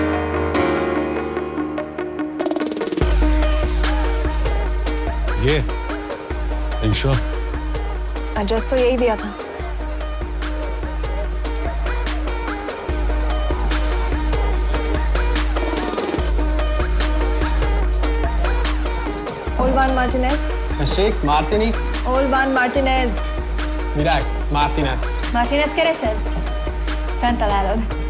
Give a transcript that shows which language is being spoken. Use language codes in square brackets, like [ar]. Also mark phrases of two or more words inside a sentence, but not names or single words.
[en] ये Are you sure? [hi] एड्रेस तो यही दिया था। Olvan Martinez. Sheikh Martini. Olvan Martinez. Virág Martinez. [hu] मार्टिनेज keresed? Fent találod.